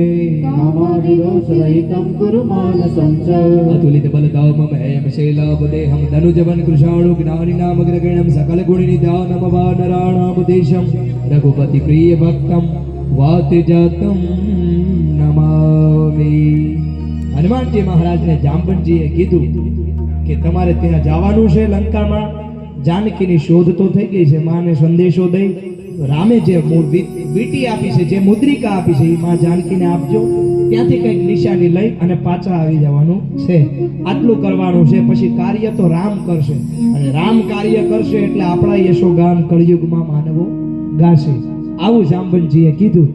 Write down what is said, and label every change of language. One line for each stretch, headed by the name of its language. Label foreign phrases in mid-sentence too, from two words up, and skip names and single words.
Sanskrit: कामादिदोषरहितं कुरु मानसं च अतुलित बलधामं हेम शैलापदेहं धनुजवन कृषाणु ज्ञानिनामग्रगण्यं सकलगुणनिधानं वानराणां देशं रघुपति प्रिय भक्तं वातजातं नमामि।
Gujarati: હનુમાનજી મહારાજને જાંબનજીએ કીધું કે તમારે ત્યાં જવાનું છે લંકામાં, જાનકીની શોધ તો થઈ ગઈ છે, માને સંદેશો દઈ રામે જે વીંટી આપી છે, જે મુદ્રિકા આપી છે, એ માં જાનકીને આપજો, ત્યાંથી કંઈક નિશાની લઈ અને પાછા આવી જવાનું છે, આટલું કરવાનું છે, પછી કાર્ય તો રામ કરશે, અને રામ કાર્ય કરશે એટલે આપણા યશોગાન કળિયુગમાં માનવો ગાશે, આવું જાંબનજીએ કીધું।